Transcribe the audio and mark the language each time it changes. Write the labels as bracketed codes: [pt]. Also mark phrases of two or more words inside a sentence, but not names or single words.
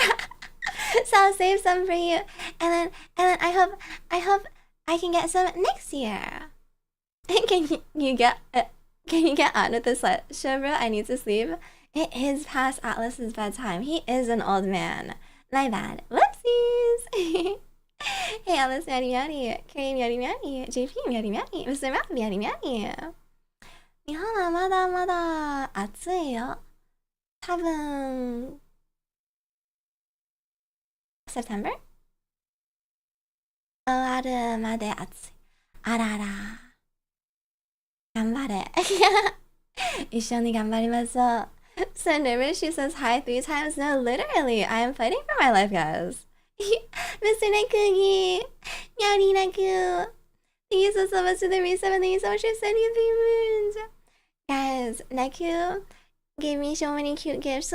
[en] So I'll save some for you. And then I hope I can get some next year. Can you get on with this show, bro? I need to sleep. It is past Atlas's bedtime. He is an old man. My bad. Whoopsies. Hey Alice, meowdy meowdy. Carrie, meowdy meowdy. JP, meowdy meowdy. Mr. Matt, meowdy meowdy. [ja] 日本はまだまだ暑いよ。多分 September? 終わるまで暑い。あらら。頑張れ。一緒に頑張りましょう。 [en] So nervous, she says hi 3 times. No, literally, I am fighting for my life, guys. Mr. Nakugi, Meowdy Naku. Thank you so much for the reset. Thank you so much for sending 3 moons. Guys, Naku gave me so many cute gifts.